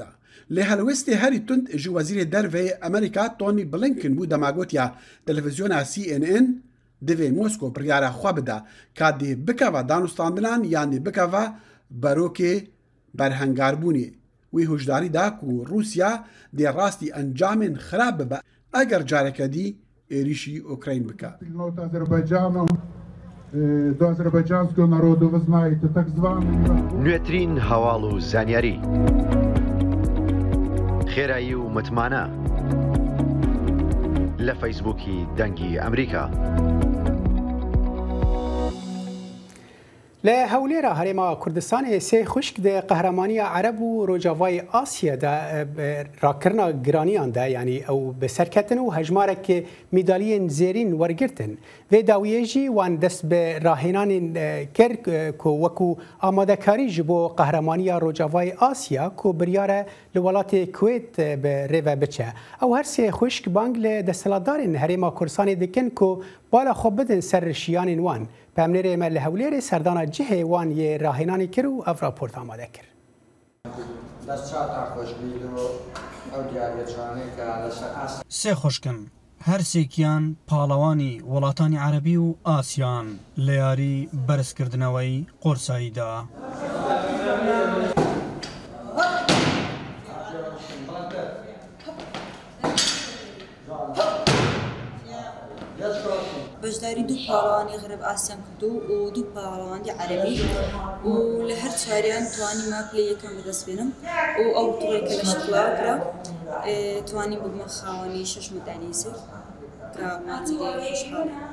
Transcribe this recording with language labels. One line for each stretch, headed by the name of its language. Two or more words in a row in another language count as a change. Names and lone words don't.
Kurdish: Lê helwestê herî tund ji wezîrê derveyê Amerîka Tony Blinken bû demagotiya televizyona CNN divê Moskw biryara xwe bide ka dê bikeve danûstandinan yan dê bikeve berokê berhengarbûnê. Wî hojdarî da ku Rûsya dê rastî encamên xirab bibe eger careke dî êrişî Ukrayn bike.
Ukrainian: До азербайджанського народу, ви знаєте, так званий...
Central Kurdish: نوێترین هەواڵ و زانیاری خێرایی و متمانە لە فەیسبووکی دەنگی ئەمریکا.
Kurdish: لە هەولێرە هەرێما کوردستانی سێ خوشک دە قەهرەمانیە عەرەب و ڕۆژاوای ئاسیەدا ڕاکردنا گرانیاندا یعنی ئەو بەسەرکەتن و هەژمارێک میدالیên زێرین وەرگرتن. Vê dawiyê jî wan dest bi rahênanên kir ku wekû amadekarî ji bo qehremaniya Rojavayê Asya ku biryar e li welatê Kuwêt bi rêve biçe. Ew her sê xwişk bang li desthilatdarên Herêma Kurdistanê dikin ku bala xwe bidin ser şiyanên wan. Pemnêrê me li Hewlêrê serdana cihê wan yê rahênanê kir û ev raport amade kir. Sê xweşkim
Central Kurdish: هەرسێکیان پاڵەوانی وڵاتانی عەرەبی و ئاسیان لە یاری بەرزکردنەوەی قۆرساییدا. بەشداری دوو پاڵەوانی غەرب ئاسیان کردو و دوو پاڵەوانی عەرەبی و لە هەر چاریان توانیمە پلەی یەکەم بەدەست بێنم و ئەو توڕێکە لە شکڵاو کرا توانی ببمە خاوەنی 6 مەدالی سەر کە ماچێکی خۆشحاڵە.